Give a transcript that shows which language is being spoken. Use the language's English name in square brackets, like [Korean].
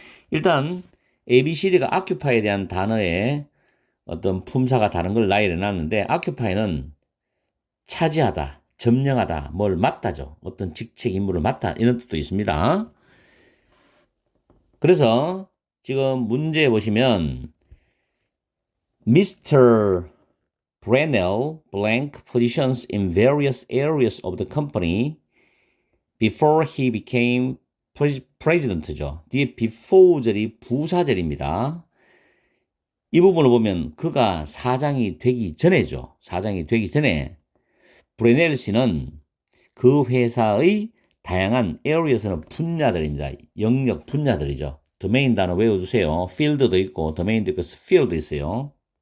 [Korean] 일단 ABCD가 occupy에 대한 단어의 어떤 품사가 다른 걸 나열해 놨는데 occupy는 차지하다, 점령하다, 뭘 맡다죠. 어떤 직책 임무를 맡다 이런 뜻도 있습니다. 그래서 지금 문제 보시면 Mr. [English] Brunel blank positions in various areas of the company before he became president죠. [Korean] 뒤에 before절이 부사절입니다. 이 부분을 보면 그가 사장이 되기 전에죠. 사장이 되기 전에 브레넬 씨는 그 회사의 다양한 areas는 분야들입니다. 영역 분야들이죠. 도메인 단어 외워주세요. field도 있고 도메인도 있고 sphere도 있어요.